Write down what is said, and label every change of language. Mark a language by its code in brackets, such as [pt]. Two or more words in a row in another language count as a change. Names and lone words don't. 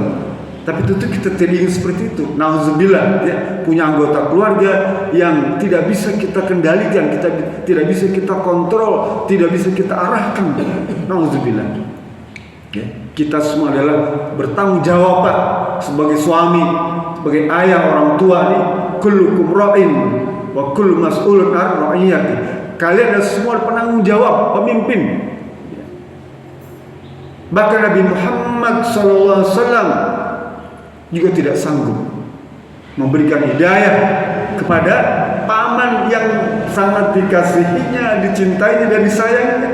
[id] Tapi tentu kita tidak ingin seperti itu. Nauzubillah, ya, punya anggota keluarga yang tidak bisa kita kendalikan, kita tidak bisa kita kontrol, tidak bisa kita arahkan. Nauzubillah. Ya, kita semua adalah bertanggung jawab Pak, sebagai suami, sebagai ayah, orang tua nih. [ar] كلكم راع وكل مسؤول عن رعيته. [id] Kalian adalah semua penanggung jawab, pemimpin. Bahkan Nabi Muhammad SAW juga tidak sanggup memberikan hidayah kepada paman yang sangat dikasihinya, dicintainya dan disayanginya.